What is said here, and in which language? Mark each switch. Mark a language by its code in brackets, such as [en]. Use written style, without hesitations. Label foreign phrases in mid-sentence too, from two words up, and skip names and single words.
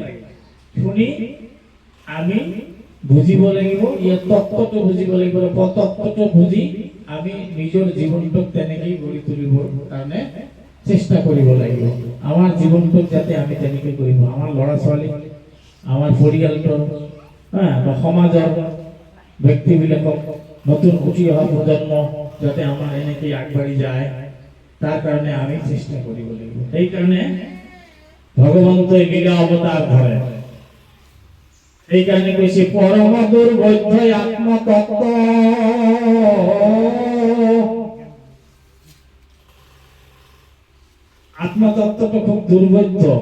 [as] শুনি আমি বুজিব লাগিব, ইয়াৰ তত্ত্বটো বুজিব লাগিব, তত্ত্বটো বুজি আমি নিজৰ জীৱনটোক তেনেকেই গঢ়ি তুলিবৰ কাৰণে চেষ্টা কৰিব লাগিব। আমাৰ জীৱনটোক যাতে আমি তেনেকৈ কৰিব, আমাৰ ল'ৰা ছোৱালী, আমাৰ পৰিয়ালটোৰ বা সমাজৰ ব্যক্তিবিলাকক নতুন উঠি হওয়া প্রজন্ম যাতে আমার এনেকে আগবাড়ি যায়, [bn] তার কারণে আমি চেষ্টা করি বলে। এই কারণে ভগবন্ত লীলা অবতার ধরে, এই কারণে কইছি পরম দুর্বোধ্য আত্মতত্ত্ব। আত্মতত্ত্বটা খুব দুর্বোধ্য।